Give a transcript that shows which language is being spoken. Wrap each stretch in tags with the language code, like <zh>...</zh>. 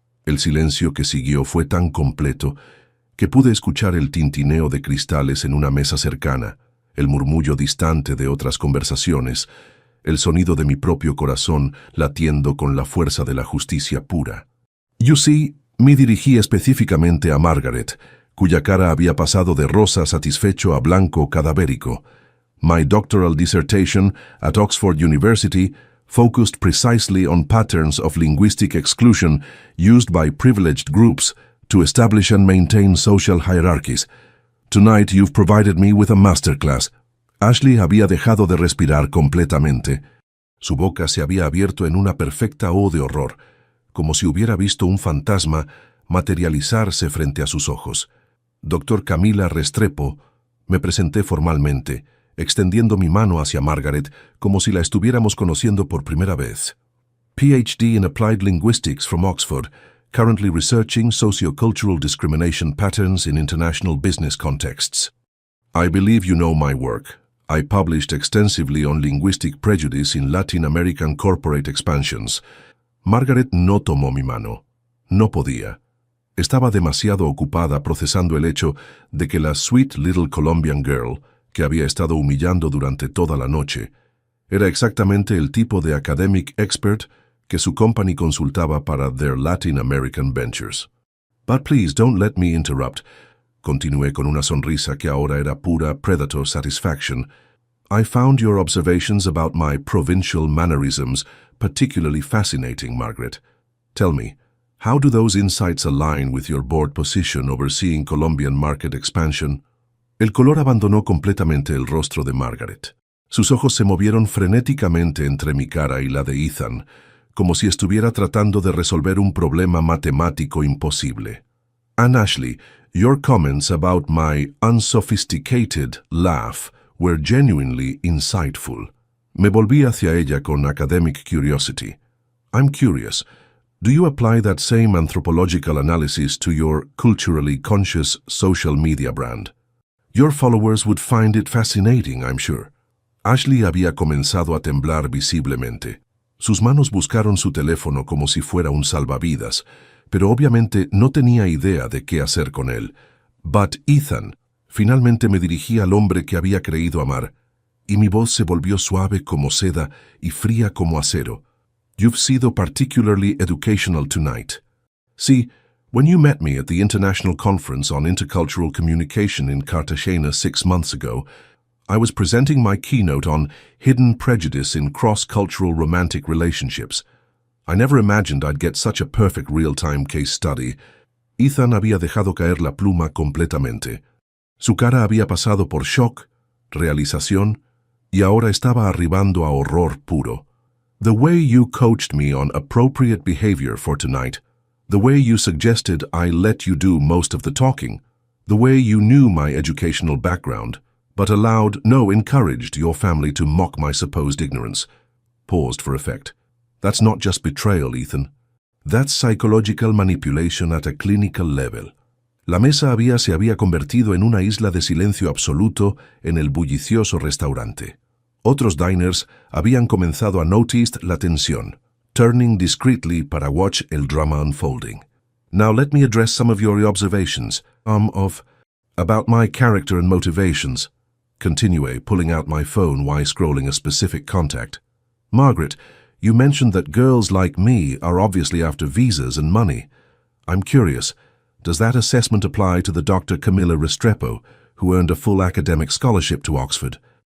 <es>El silencio que siguió fue tan completo que pude escuchar el tintineo de cristales en una mesa cercana, el murmullo distante de otras conversaciones, el sonido de mi propio corazón latiendo con la fuerza de la justicia pura.</es> <en>You see,</en> <es>me dirigí específicamente a Margaret, cuya cara había pasado de rosa satisfecho a blanco cadavérico.</es> <en>My doctoral dissertation at Oxford University focused precisely on patterns of linguistic exclusion used by privileged groups to establish and maintain social hierarchies. Tonight you've provided me with a masterclass.</en> <es>Ashley había dejado de respirar completamente. Su boca se había abierto en una perfecta O de horror, como si hubiera visto un fantasma materializarse frente a sus ojos. Doctor Camila Restrepo, me presenté formalmente, extendiendo mi mano hacia Margaret como si la estuviéramos conociendo por primera vez.</es> <en>PhD in Applied Linguistics from Oxford, currently researching sociocultural discrimination patterns in international business contexts. I believe you know my work. I published extensively on linguistic prejudice in Latin American corporate expansions.</en> <es>Margaret no tomó mi mano. No podía. Estaba demasiado ocupada procesando el hecho de que la</es> <en>sweet little Colombian girl,</en> <es>que había estado humillando durante toda la noche, era exactamente el tipo de</es> <en>academic expert</en> <es>que su company consultaba para</es> <en>their Latin American ventures. But please don't let me interrupt.</en> <es>Continué con una sonrisa que ahora era pura</es> <en>predator satisfaction. I found your observations about my provincial mannerisms particularly fascinating, Margaret. Tell me, how do those insights align with your board position overseeing Colombian market expansion?</en> <es>El color abandonó completamente el rostro de Margaret. Sus ojos se movieron frenéticamente entre mi cara y la de Ethan, como si estuviera tratando de resolver un problema matemático imposible.</es> <en>And Ashley, your comments about my unsophisticated laugh were genuinely insightful.</en> <es>Me volví hacia ella con</es> <en>academic curiosity. I'm curious. Do you apply that same anthropological analysis to your culturally conscious social media brand? Your followers would find it fascinating, I'm sure.</en> <es>Ashley había comenzado a temblar visiblemente. Sus manos buscaron su teléfono como si fuera un salvavidas, pero obviamente no tenía idea de qué hacer con él. But Ethan, finalmente me dirigí al hombre que había creído amar, y mi voz se volvió suave como seda y fría como acero.</es> <en>You've</en> <es>sido</es> <en>particularly educational tonight. See, when you met me at the International Conference on Intercultural Communication in Cartagena 6 months ago, I was presenting my keynote on hidden prejudice in cross-cultural romantic relationships. I never imagined I'd get such a perfect real-time case study.</en> <es>Ethan había dejado caer la pluma completamente. Su cara había pasado por shock, realización, y ahora estaba arribando a horror puro.</es> <en>The way you coached me on appropriate behavior for tonight, the way you suggested I let you do most of the talking, the way you knew my educational background, but encouraged your family to mock my supposed ignorance. Paused for effect. That's not just betrayal, Ethan. That's psychological manipulation at a clinical level.</en> <es>La mesa se había convertido en una isla de silencio absoluto en el bullicioso restaurante. Otros</es> <en>diners</en> <es>habían comenzado a</es> <en>notice</en> <es>la tensión,</es> <en>turning discreetly</en> <es>para</es> <en>watch</en> <es>el drama</es> <en>unfolding. Now let me address some of your observations, about my character and motivations.</en> <es>Continué,</es> <en>pulling out my phone while scrolling a specific contact. Margaret, you mentioned that girls like me are obviously after visas and money. I'm curious, does that assessment apply to the Dr. Camila Restrepo, who earned a full academic scholarship to Oxford?</en>